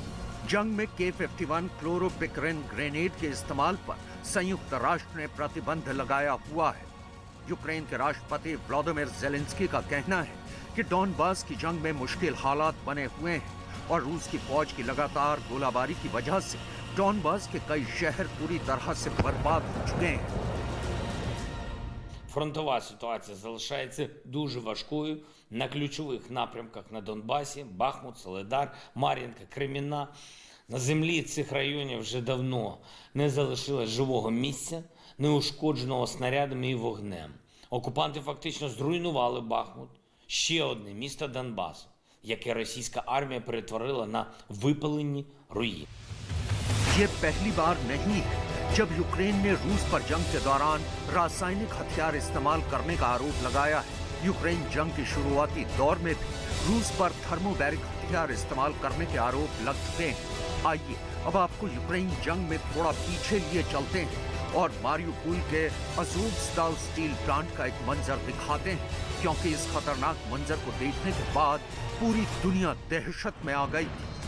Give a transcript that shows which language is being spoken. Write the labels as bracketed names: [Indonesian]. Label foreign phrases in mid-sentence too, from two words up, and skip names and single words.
[Hindi] जंग में K-51 क्लोरोपिक्रिन ग्रेनेड के इस्तेमाल पर संयुक्त राष्ट्र ने प्रतिबंध लगाया हुआ है। यूक्रेन के राष्ट्रपति व्लादिमीर ज़ेलेंस्की का कहना है कि डॉनबास की जंग में मुश्किल हालात बने हुए हैं और रूस की फौज की लगातार गोलाबारी की वजह से डॉनबास के कई शहर पूरी तरह से बर्बाद हो चुके हैं। [Ukrainian] Фронтова ситуація залишається дуже важкою на ключових напрямках на Донбасі: Бахмут, Солидар, Мар'їнка, Кремінна. На землі цих районів вже давно не залишилось живого місця, неушкодженого снарядами і вогнем. Окупанти фактично зруйнували Бахмут, ще одне місто Донбасу, яке російська армія перетворила на випалені руїни. [Hindi] ये पहली बार नहीं है जब यूक्रेन ने रूस पर जंग के दौरान रासायनिक हथियार इस्तेमाल करने का आरोप लगाया है। यूक्रेन जंग के शुरुआती दौर में भी रूस पर थर्मोबैरिक हथियार इस्तेमाल करने के आरोप लग चुके हैं। आइए अब आपको यूक्रेन जंग में थोड़ा पीछे लिए चलते हैं और मारियुपोल के अज़ोवस्ताल [English] steel plant [Hindi] का एक मंजर दिखाते हैं, क्योंकि इस खतरनाक मंजर को देखने के बाद पूरी दुनिया दहशत में आ गई थी।